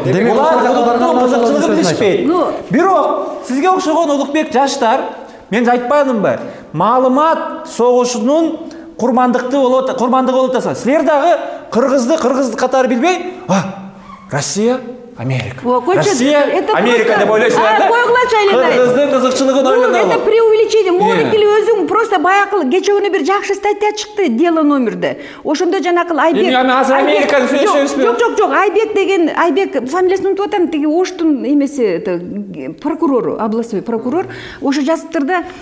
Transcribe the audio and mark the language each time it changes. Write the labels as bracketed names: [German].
[Kyrgyz] Булар кызыкчылыгын билишпейт. Бирок сизге окшогон Улукбек жаштар, мен айтпадымбы? Маалымат согушунун курмандыгы болуп атасың. Силер дагы кыргызды катары билбей, Россия, Америка. Россия, Америка деп ойлойсуңар да? Кыргыздын кызыкчылыгын ойлонолу. [Russian] Это преувеличение. [Kyrgyz] Могут эле өзүң просто баягы кече күнү бир жакшы статья чыкты, дело номерде. Ошондо жанакы Айбек. Эми азыр Американы сүйлөшөбүзбү? Жок. Айбек фамилиясын унутуп атам, тиги Оштун эмеси прокурору, [Russian] областной прокурор. [Kyrgyz] Ошо жазыптыр да.